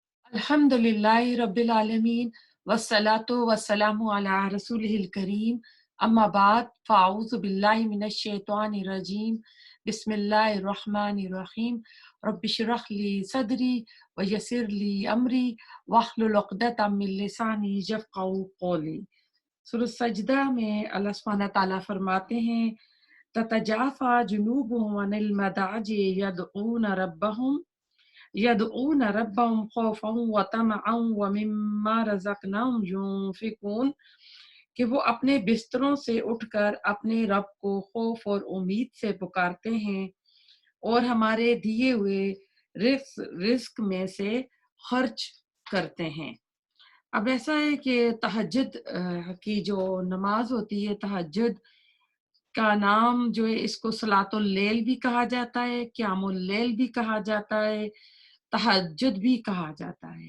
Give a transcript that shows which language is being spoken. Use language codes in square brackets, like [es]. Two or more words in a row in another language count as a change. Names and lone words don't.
[ar] الحمد لله رب العالمين والصلاة والسلام على رسوله الكريم أما بعد فأعوذ بالله من الشيطان الرجيم بسم الله الرحمن الرحيم رب اشرح لي صدري ويسر لي أمري واحلل عقدة من لساني يفقهوا قولي. [hi] सूरह सजदा में अल्लाह [ar] سبحانه وتعالى [hi] फरमाते हैं, [ar] تتجافى جنوبهم عن المضاجع يدعون ربهم خوفا وطمعا ومما رزقناهم ينفقون, [hi] कि वो अपने बिस्तरों से उठकर अपने रब को खौफ और उम्मीद से पुकारते हैं और हमारे दिए हुए रिस्क में से खर्च करते हैं। अब ऐसा है कि तहज्जुद की जो नमाज होती है, तहज्जुद का नाम जो है इसको [ar] صلاة الليل [hi] भी कहा जाता है, [ar] قيام الليل [hi] भी कहा जाता है, तहज्जुद भी कहा जाता है।